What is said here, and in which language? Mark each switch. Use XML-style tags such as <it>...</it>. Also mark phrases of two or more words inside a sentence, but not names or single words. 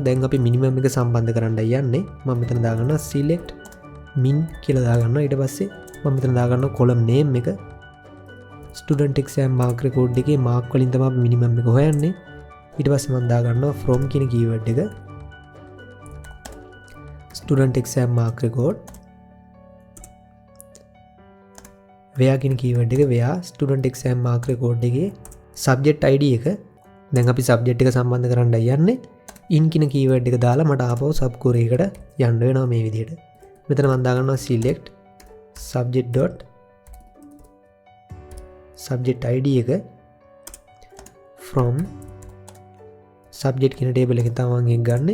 <si>දැන් අපි මිනිමම් එක සම්බන්ධ කරන්නයි යන්නේ. මම මෙතන දාගන්නවා</si> <en>select min</en> <si>කියලා දාගන්නවා. ඊට පස්සේ මම මෙතන දාගන්නවා</si> <en>column name</en> <si>එක.</si> <en>student exam mark record</en> <si>එකේ mark වලින් තමයි අපි minimum එක හොයන්නේ. ඊට පස්සේ මම දාගන්නවා from කියන කීවර්ඩ් එක. student exam mark record where කියන කීවර්ඩ් එක where student exam mark record එකේ subject id එක. දැන් අපි සබ්ජෙක්ට් එක සම්බන්ධ කරන්න යන්නේ. in කියන කීවර්ඩ් එක දාලා මට ආපහු</si> <en>sub query</en> <si>එකට යන්න වෙනවා මේ විදිහට. මෙතන මම දාගන්නවා</si> <en>select subject id</en> <si>එක</si> <en>from subject</en> <si>කියන ටේබල් එකෙන් තමයි මම ඒක ගන්නෙ.</si>